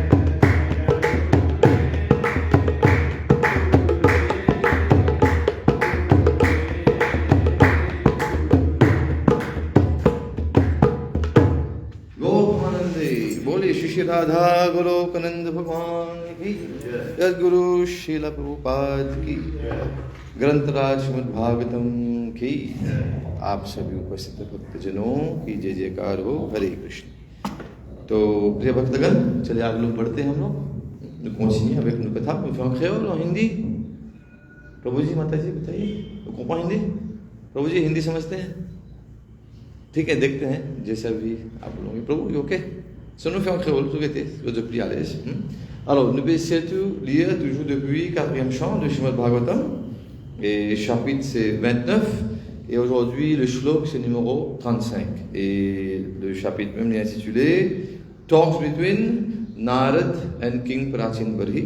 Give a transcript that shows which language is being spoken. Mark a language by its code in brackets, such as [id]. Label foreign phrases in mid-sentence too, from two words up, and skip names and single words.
[hi] गोपानंदे बोले श्री श्री राधा गोलोकनंद भगवान की यद्गुरु श्रील प्रभुपाद की ग्रंथराज श्रीमद् भागवतम की आप सभी उपस्थित भक्तजनों की जय जयकार हो। हरे कृष्ण। तो प्रिय भक्तगण, चलिए आगे लोग पढ़ते हैं हम लोग। [fr] Nous continuons avec nos कथा। On fait en créole, en हिंदी। [hi] प्रभु जी, माता जी बताइए, तो कौन हिंदी? प्रभु जी हिंदी समझते हैं? ठीक है, देखते हैं जैसा भी आप बोलोगे। प्रभु ओके, [fr] ça nous fait en créole, tout était, je prie à l'aise. Alors, nous essayons de lire toujours depuis 4e chant de Srimad Bhagavatam, et chapitre c'est 29, et aujourd'hui le shlok c'est numéro 35, et le chapitre même est intitulé Talks between Narad and King Prachin Barhi.